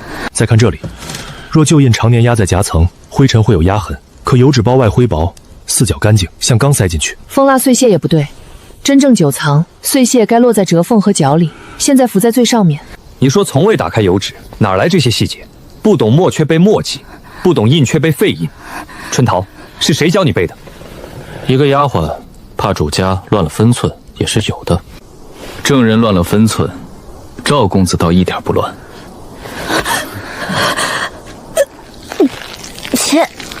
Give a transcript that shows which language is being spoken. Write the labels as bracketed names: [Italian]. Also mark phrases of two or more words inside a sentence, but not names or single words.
[Chinese] 再看這裡，若舊印常年壓在夾層，灰塵會有壓痕，可油紙包外灰薄，四角乾淨，像剛塞進去。封蠟碎屑也不對，真正久藏，碎屑該落在折縫和角裡，現在浮在最上面。你說從未打開油紙，哪來這些細節？不懂墨卻背墨跡，不懂印卻背廢印。春桃，是誰教你背的？一個丫鬟怕主家亂了分寸，也是有的。證人亂了分寸，趙公子倒一點不亂。切！